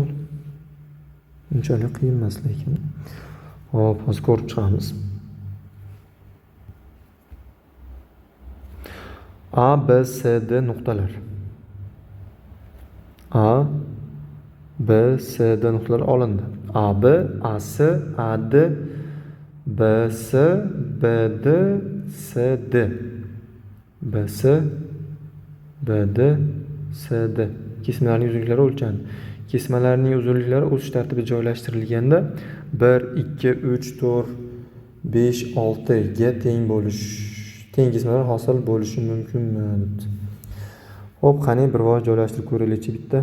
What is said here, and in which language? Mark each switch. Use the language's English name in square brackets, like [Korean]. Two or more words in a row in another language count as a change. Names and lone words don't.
[Uzbek] Unchalik qiyin emas lekin. Hop, hozir ko'rib chiqamiz. A, B, C, D nuqtalar. A, B, C, D nuqtalar olindi. AB, AC, AD, BC, BD, CD. BC, BD, CD. Kesmalarning uzunliklari o'lchandi. Kesmalarning uzunliklari o'sish tartibida joylashtirilganda 1, 2, 3, 4, 5, 6 ga teng kesmalar hosil bo'lishi mumkinmi debdi. Xo'p, qani bir voy joylashtirib ko'raylikchi bitta.